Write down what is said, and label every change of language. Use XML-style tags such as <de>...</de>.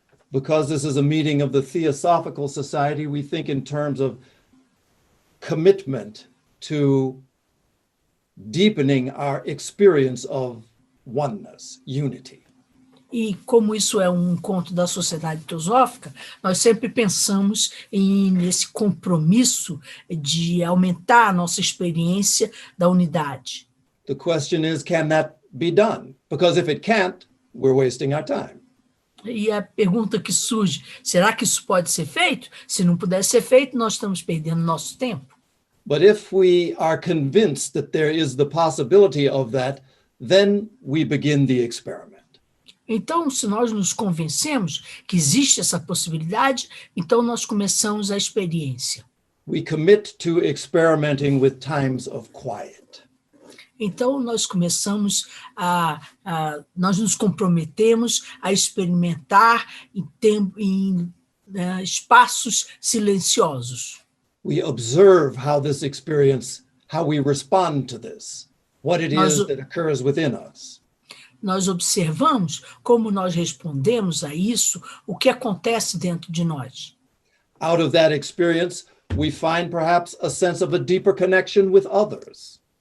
<en>Because this is a meeting of the Theosophical Society, we think in terms of commitment to deepening our experience of oneness, unity.</en> <pt>E como isso é um encontro da sociedade teosófica, nós sempre pensamos nesse compromisso de aumentar a nossa experiência da unidade.</pt> <en>The question is, can that be done? Because if it can't, we're wasting our time.</en> <pt>E a pergunta que surge, será que isso pode ser feito? Se não puder ser feito, nós estamos perdendo nosso tempo.</pt> <en>But if we are convinced that there is the possibility of that, then we begin the experiment.</en> <pt>Então, se nós nos convencemos que existe essa possibilidade, então nós começamos a experiência.</pt> <en>We commit to experimenting with times of quiet.</en> <pt>Então, nós começamos nós nos comprometemos a experimentar em espaços silenciosos.</pt> <en>We observe how this experience, how we respond to this, what it is that occurs within us.</en> <pt>Nós observamos como nós respondemos a isso, o que acontece dentro de nós.</pt> <en>Out of that experience, we find perhaps a sense of a deeper connection with others.</en>